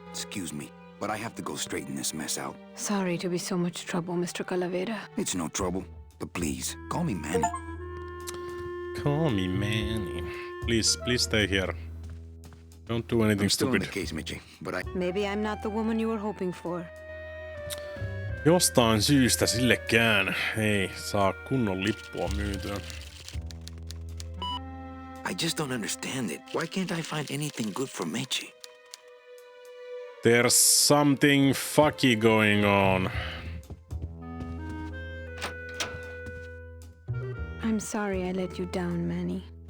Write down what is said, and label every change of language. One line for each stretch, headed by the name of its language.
English: Excuse me, but I have to go straighten this mess out. Sorry to be so much trouble, Mr. Calavera. It's no trouble. But please, call me Manny. Call me Manny. Please stay here. Don't do anything I'm still in the case, Meche, but Maybe I'm not the woman you were hoping for.
Finnish: Jostain syystä sillekään ei saa kunnon lippua myytyä.
English: I just don't understand it. Why can't I find anything good for Meche? There's something fucky going on. I'm sorry I let you down, Manny.